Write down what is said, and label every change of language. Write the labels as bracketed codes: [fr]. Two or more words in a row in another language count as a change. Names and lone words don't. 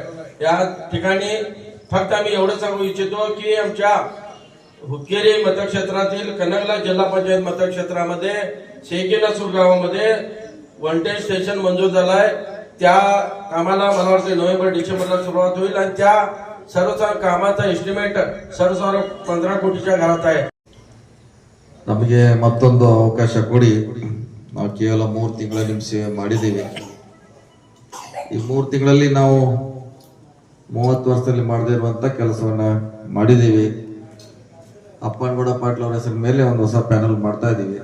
[mr] या ठिकाणी फक्त आम्ही एवढं सांगू इच्छितो की आमच्या हुक्केरी मतक्षेत्रातील कनगला जिल्हा पंचायत मतक्षेत्रामध्ये शेकीनासूर गावामध्ये वनटेज स्टेशन मंजूर झालाय. त्या कामाला मला वाटतं नोव्हेंबर-डिसेंबरला सुरुवात होईल आणि त्या सर्व कामाचा एस्टिमेट सर्व 15 कोटीच्या घरात आहे. [kn] ನಮಗೆ ಮತ್ತೊಂದು ಅವಕಾಶ ಕೊಡಿ. ನಾವು ಕೇವಲ 3 ತಿಂಗಳ ನಿಮ್ಮ ಸೇವೆ ಮಾಡಿದ್ದೀವಿ. ಈ 3 ತಿಂಗಳಲ್ಲಿ ನಾವು 30 ವರ್ಷದಲ್ಲಿ ಮಾಡದೇ ಇರುವಂತ ಕೆಲಸವನ್ನ ಮಾಡಿದ್ದೀವಿ. ಅಪ್ಪನಗೌಡ ಪಾಟೀಲ್ ಅವರ ಹೆಸರಿನ ಮೇಲೆ ಒಂದು ಹೊಸ ಪ್ಯಾನಲ್ ಮಾಡ್ತಾ ಇದ್ದೀವಿ.